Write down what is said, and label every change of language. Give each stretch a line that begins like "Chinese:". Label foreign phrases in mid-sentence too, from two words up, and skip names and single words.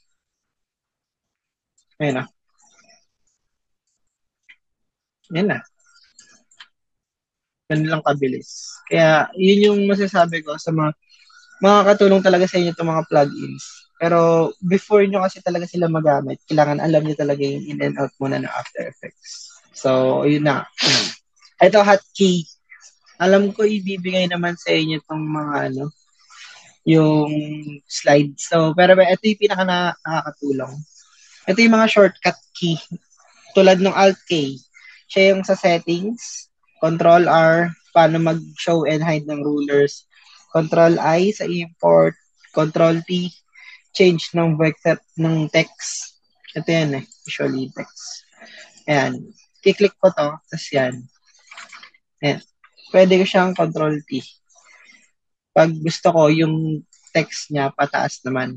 Filipino: Ayan na. Ayan na. Ganun lang kabilis. Kaya, yun yung masasabi ko sa mga makakatulong talaga sa inyo itong mga plugins. Pero, before nyo kasi talaga sila magamit, kailangan alam nyo talaga yung
English: in and out
Filipino: muna ng After Effects. So, yun na. Ito, hotkey. Alam ko, ibibigay naman sa inyo itong mga yung slides. So, pero ito yung pinaka nakakatulong. Ito yung mga shortcut key. Tulad ng Alt-K. Siya yung sa settings. Control-R, paano mag-
English: show and hide
Filipino: ng rulers. Control-I sa import. Control-T, change ng vector ng text. Ito yan
English: usually text.
Filipino: Ayan. Kiklik ko to, tapos yan. Ayan. Pwede ko siyang Control-T. Pag gusto ko, yung text niya pataas naman.